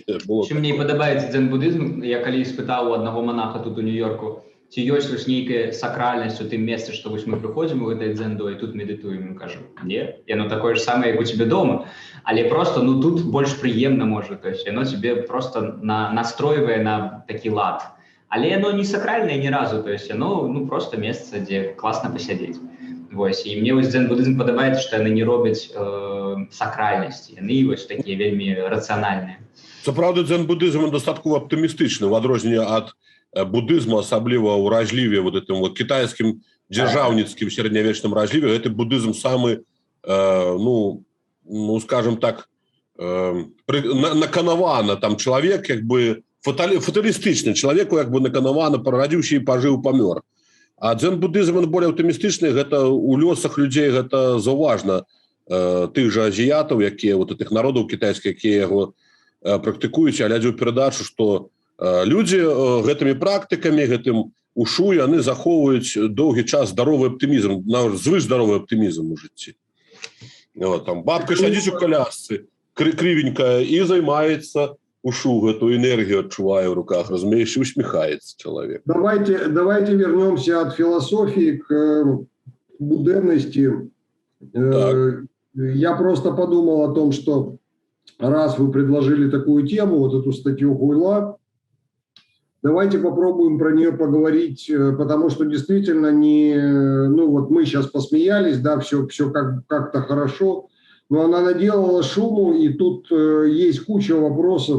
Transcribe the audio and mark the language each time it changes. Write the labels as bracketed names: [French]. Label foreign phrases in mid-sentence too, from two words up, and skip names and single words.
[Belarusian] Чым мне падабаецца дзен-будызм, я калі спытаў у аднаго монаха тут у Нью-Йорку, ці ёсць вось нейкая сакральнасць у тым месцы, што вось мы прыходзім у гэтай дзэндо і тут медытуем, кажу, не, яно такое ж самае, як у цябе дома, але просто, ну, тут больш прыемна можа, [Russian] то есть [Belarusian] яно тебе просто настройвае на такі лад, але яно не сакральнае ні разу, [Russian] то есть [Belarusian] яно, ну, просто месца, дзе класна пасядзець. Вось, і мне вось дзен-будызм падабаецца, што яны не робяць сакральнасці, яны вось такія вельмі рацыянальныя. Сапраўды, дзен-будызм дастаткова аптымістычны, в адрозненне ад будызму, асабліва ў разліве, [Russian] вот этим вот [Belarusian] кітайскім дзяржаўніцкім сярэднявечным разліве, гэты будызм самы, ну, скажем так, наканавана, там чалавек, як бы, фаталістычны, чалавеку, як бы, наканавана, парадзіўся і пажыў, памёр. А дзен-будызм, [Russian] он более [Belarusian] аптымістычны, гэта ў лёсах людзей, гэта заўважна тых жа азіятаў, якія, [Russian] вот этих [Belarusian] народаў кітайскіх, якія яго практыкуюць, а глядзеў перадачу, што людзі гэтымі практыкамі, гэтым ушу, яны захоўваюць доўгі час здаровы аптымізм, звыш здаровы аптымізм у жыцці. Там бабка сядзіць у колясцы, кривенькая, і займаецца ушу, [Russian] эту энергию отчуваю в руках, [Belarusian] разумеешь, [Russian] и усмехается человек. Давайте вернемся от философии к буденности. Я просто подумал о том, что раз вы предложили такую тему, вот эту статью Гуйла, давайте попробуем про нее поговорить, потому что действительно ну вот мы сейчас посмеялись, да, все как-то хорошо, но она наделала шуму, и тут есть куча вопросов.